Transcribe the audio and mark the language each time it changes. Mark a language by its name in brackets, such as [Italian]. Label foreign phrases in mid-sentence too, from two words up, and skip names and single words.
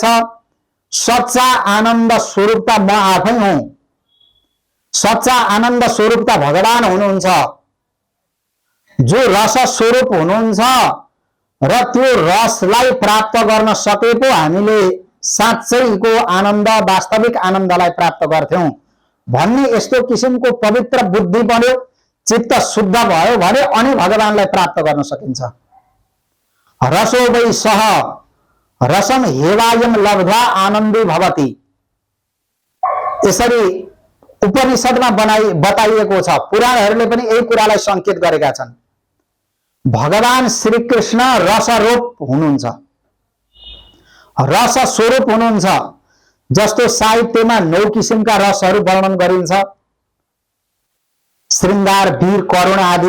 [Nepali] सच्चा आनन्द स्वरूपता म आफै हुँ, सच्चा आनन्द स्वरूपता भगवान हुनुहुन्छ, जो रस स्वरूप हुनुहुन्छ र त्यो रसलाई प्राप्त गर्न सके पो हामीले साँच्चैको आनन्द, वास्तविक आनन्दलाई प्राप्त गर्थ्यौं भन्ने यस्तो किसिमको पवित्र बुद्धि बन्यो, चित्त शुद्ध भयो भने अनि भगवानलाई प्राप्त गर्न सकिन्छ। [Sanskrit] रसो वै सह रसम हेवायम लब्ध्वा आनन्दी भवति। [Nepali] यसरी उपनिषदमा बताइएको छ। पुराणहरूले पनि यही कुरालाई संकेत गरेका छन्। भगवान श्री कृष्ण रसरूप हुनुहुन्छ, रस स्वरूप हुनुहुन्छ। जस्तो साहित्यमा 9 किसिमका रसहरू वर्णन गरिन्छ, श्रृंगार, वीर, करुण आदि।